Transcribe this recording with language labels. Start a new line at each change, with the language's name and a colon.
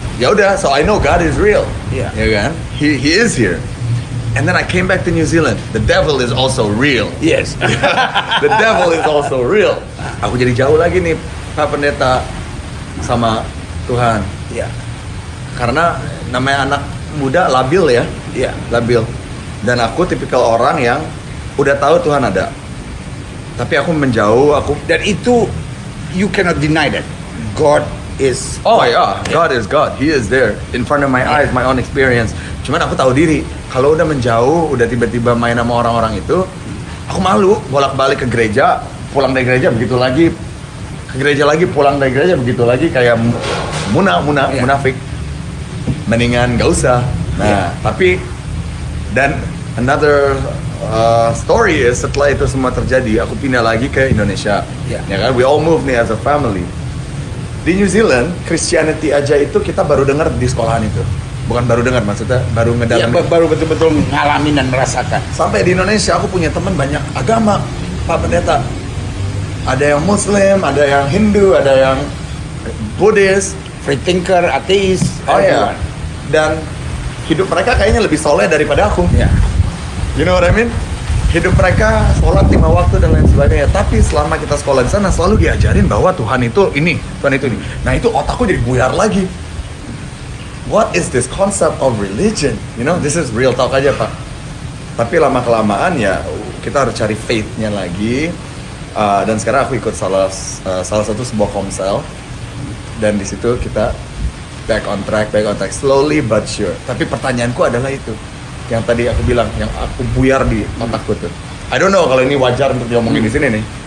Indonesian: Ya udah,
English: so I know God is real.
Indonesian: Iya. Ya kan?
English: He is here. And then I came back to New Zealand. The devil is also real. Yes. The devil is also real.
Indonesian: Aku jadi jauh lagi nih, Pak Pendeta, sama Tuhan. Iya. Karena namanya anak muda labil ya. Iya. Labil. Dan aku tipikal orang yang udah tahu Tuhan ada. Tapi aku menjauh, Dan itu
English: you cannot deny that God is. oh ya, God is God. He is there in front of my eyes, my own experience.
Indonesian: Cuman aku tahu diri, kalau udah menjauh, udah tiba-tiba main sama orang-orang itu, aku malu bolak-balik ke gereja, pulang dari gereja begitu lagi, ke gereja lagi, pulang dari gereja begitu lagi, kayak Iya. munafik. Mendingan gak usah. Nah, tapi dan
English: another story is
Indonesian: setelah itu semua terjadi, aku pindah lagi ke Indonesia. Iya. Ya kan,
English: we all move
Indonesian: nih
English: as a family.
Indonesian: Di New Zealand, Christianity aja itu kita baru dengar di sekolahan itu. Bukan baru dengar, maksudnya baru Iya, ngedalamin. baru betul-betul ngalamin dan merasakan. Sampai di Indonesia aku punya teman banyak agama, Pak Pendeta. Ada yang Muslim, ada yang Hindu, ada yang Buddhis.
English: Free thinker, ateis.
Indonesian: Oh ya.
English: everyone.
Indonesian: Dan hidup mereka kayaknya lebih soleh daripada aku. Iya.
English: You know what I mean?
Indonesian: Hidup mereka sholat 5 waktu dan lain sebagainya. Tapi selama kita sekolah di sana selalu diajarin bahwa Tuhan itu ini, Tuhan itu ini. Nah itu otakku jadi buyar lagi.
English: What is this concept of religion? You know, this is real talk
Indonesian: aja Pak. Tapi lama kelamaan ya kita harus cari faith-nya lagi. Dan sekarang aku ikut salah satu sebuah komsel. Dan di situ kita
English: back on track, slowly but sure.
Indonesian: Tapi pertanyaanku adalah itu. Yang tadi aku bilang, yang aku buyar di otakku tuh.
English: I don't know
Indonesian: kalau ini wajar untuk diomongin di sini nih.